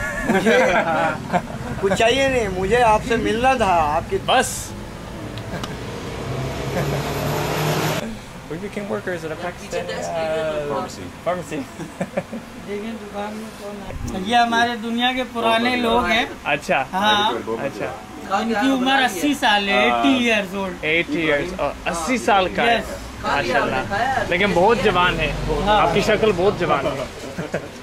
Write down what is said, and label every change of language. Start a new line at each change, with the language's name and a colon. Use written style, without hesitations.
Hindi: मुझे कुछ चाहिए नहीं, मुझे आपसे मिलना था। आपकी बस।
English: We became workers at a Pakistani pharmacy.
Hindi: देखिए दुकान में कौन है? ये हमारे दुनिया के पुराने लोग हैं। अच्छा। हाँ। अच्छा। इनकी उम्र 80 साल है।
English: 80 years old। 80 years,
Hindi: 80 साल का है। माशाल्लाह। लेकिन बहुत जवान है। आपकी शक्ल बहुत जवान है।